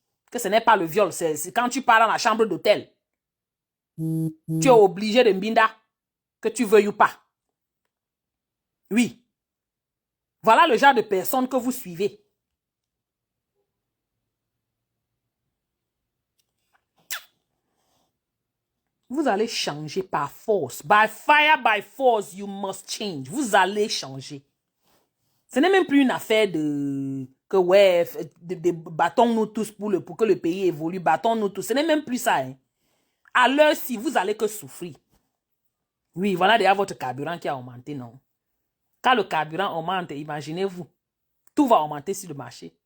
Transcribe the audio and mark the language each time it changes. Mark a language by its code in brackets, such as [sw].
[fr] Que ce n'est pas le viol, c'est quand tu pars dans la chambre d'hôtel. Tu es obligé de mbinda, que tu veuilles ou pas. Oui. Voilà le genre de personnes que vous suivez. Vous allez changer par force. [en] By fire, by force, you must change. [fr] Vous allez changer. Ce n'est même plus une affaire de battons-nous tous pour que le pays évolue. Battons-nous tous. Ce n'est même plus ça. Hein. À l'heure-ci, vous allez que souffrir. Oui, voilà déjà votre carburant qui a augmenté, non? Quand le carburant augmente, imaginez-vous, tout va augmenter sur le marché.